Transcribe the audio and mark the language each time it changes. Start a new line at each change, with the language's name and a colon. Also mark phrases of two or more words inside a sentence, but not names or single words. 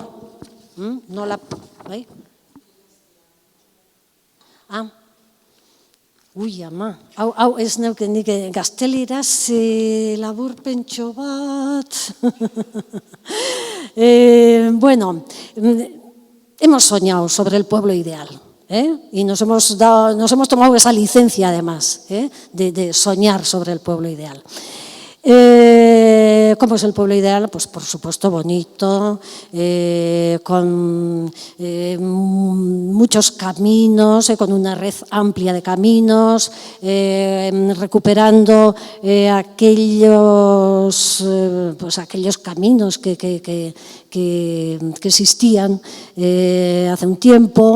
Basque: Nola, bai? Ui, ama, hau ez neuken nik gazteleraz laburpentxo bat.
Spanish: Bueno, hemos soñado sobre el pueblo ideal. Y nos hemos tomado esa licencia, además, de soñar sobre el pueblo ideal. ¿Cómo es el pueblo ideal? Pues por supuesto bonito, con muchos caminos, con una red amplia de caminos, recuperando aquellos caminos que existían hace un tiempo.